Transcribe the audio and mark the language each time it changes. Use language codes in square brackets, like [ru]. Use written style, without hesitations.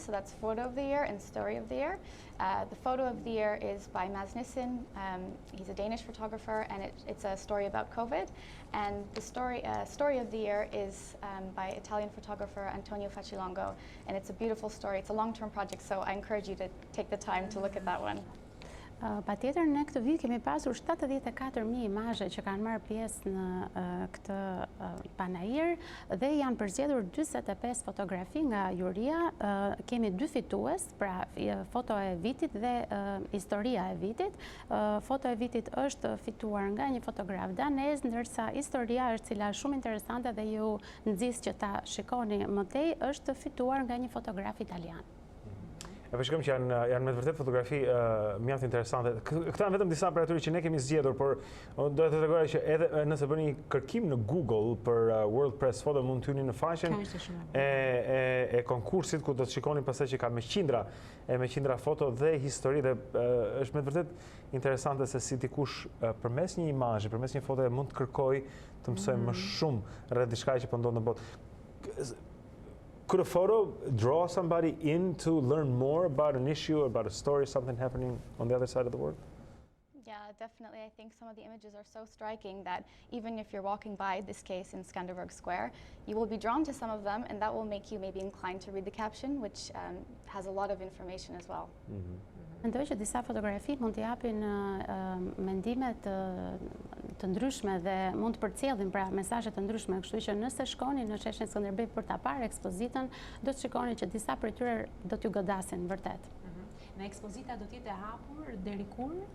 [en] So that's Photo of the Year and Story of the Year. The Photo of the Year is by Mads Nissen. He's a Danish photographer, and it's a story about COVID. And the Story of the Year is by Italian photographer Antonio Facilongo. And it's a beautiful story. It's a long-term project, so I encourage you to take the time to look at that one. [sq] Patjetër, ne këtë vit kemi pasur 74.000 imazhe që kanë marrë pjesë në këtë panajir dhe janë përzgjedhur 45 fotografi nga juria. Kemi 2 fitues, pra foto e vitit dhe historia e vitit. Foto e vitit është fituar nga një fotograf danez, ndërsa historia është, cila është shumë interesante dhe ju nxis që ta shikoni më tej, është fituar nga një fotograf italian. E përshikojmë që janë me të vërtet fotografi mjaft interesante. Këta janë vetëm disa për atyre që ne kemi zgjedhur, por do të tregoja që edhe nëse bëni një kërkim në Google për World Press Photo, mund të hyni në faqen e konkursit, ku do të shikoni pastaj që ka me qindra foto dhe histori, dhe është me të vërtet interesante se si dikush përmes një imazhi, përmes një fotoje mund të kërkoj të mësoj më shumë rreth diçka që po ndodh në botë. [en] Could a photo draw somebody in to learn more about an issue, about a story, something happening on the other side of the world? Yeah, definitely. I think some of the images are so striking that even if you're walking by this case in Skanderborg Square, you will be drawn to some of them, and that will make you maybe inclined to read the caption, which has a lot of information as well. [sq] Mendoj që disa fotografi mund të japin mendime të ndryshme dhe mund të përcjellin pra mesazhe të ndryshme, kështu që nëse shkoni në sheshin Skënderbej për ta parë ekspozitën, do të shikoni që disa prej tyre do t'ju godasin vërtet. Në ekspozita do të jetë e hapur deri kur?